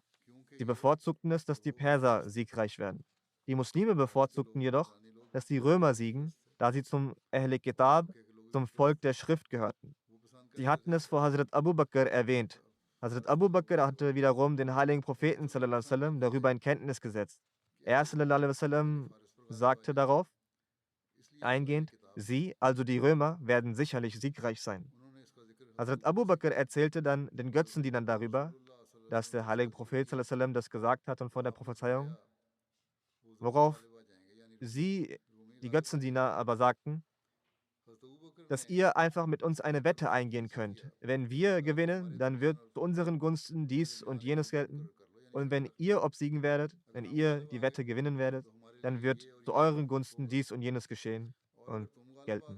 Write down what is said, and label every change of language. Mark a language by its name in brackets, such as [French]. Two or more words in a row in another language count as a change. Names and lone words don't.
[German] Sie bevorzugten es, dass die Perser siegreich werden. Die Muslime bevorzugten jedoch, dass die Römer siegen, da sie zum [Arabic] أهل كتاب, [German] zum Volk der Schrift gehörten. Sie hatten es vor Hazrat Abu Bakr erwähnt. Hazrat Abu Bakr hatte wiederum den heiligen Propheten [Arabic] صلى الله عليه وسلم [German] darüber in Kenntnis gesetzt. Er [Arabic] صلى الله عليه وسلم [German] sagte darauf eingehend, sie, also die Römer, werden sicherlich siegreich sein. Hazrat Abu Bakr erzählte dann den Götzendienern darüber, dass der heilige Prophet [Arabic] صلى الله عليه وسلم [German] das gesagt hat und von der Prophezeiung, worauf sie, die Götzendiener, aber sagten, dass ihr einfach mit uns eine Wette eingehen könnt. Wenn wir gewinnen, dann wird zu unseren Gunsten dies und jenes gelten. Und wenn ihr obsiegen werdet, wenn ihr die Wette gewinnen werdet, dann wird zu euren Gunsten dies und jenes geschehen und gelten.